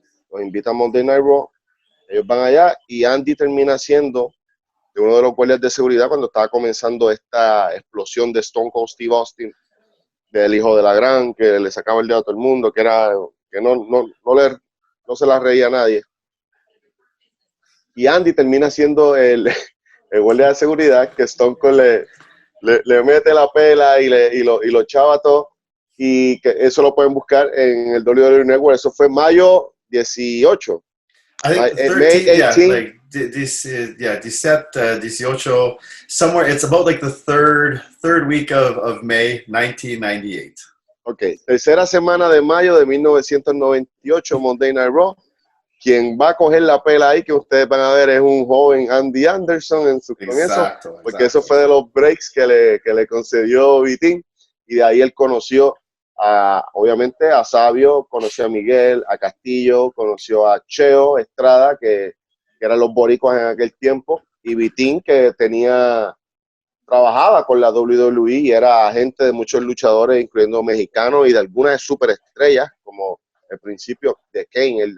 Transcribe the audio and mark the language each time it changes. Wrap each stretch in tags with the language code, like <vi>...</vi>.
<es>Los invita a Monday Night Raw. Ellos van allá y Andy termina siendo de uno de los guardias de seguridad cuando estaba comenzando esta explosión de Stone Cold Steve Austin, del hijo de la gran, que le sacaba el dedo a todo el mundo, que no se la reía a nadie. Y Andy termina siendo el guardia de seguridad, que Stone Cold le mete la pela y lo chava todo, y que eso lo pueden buscar en el WWE Network. Eso fue mayo 18.</es> <en>I think 13, May 18. Yeah, like this, 18, somewhere. It's about like the third week of May, 1998.</en> <es>Okay, tercera semana de mayo de 1998, Monday Night Raw. Quien va a coger la pela ahí, que ustedes van a ver, es un joven Andy Anderson en su comienzo, porque eso fue de los breaks que le concedió Vitín, y de ahí él conoció obviamente a Sabio, conoció a Miguel, a Castillo, conoció a Cheo Estrada, que eran los boricuas en aquel tiempo, y Vitín, que trabajaba con la WWE y era agente de muchos luchadores, incluyendo mexicanos y de algunas superestrellas, como al principio de Kane.</es>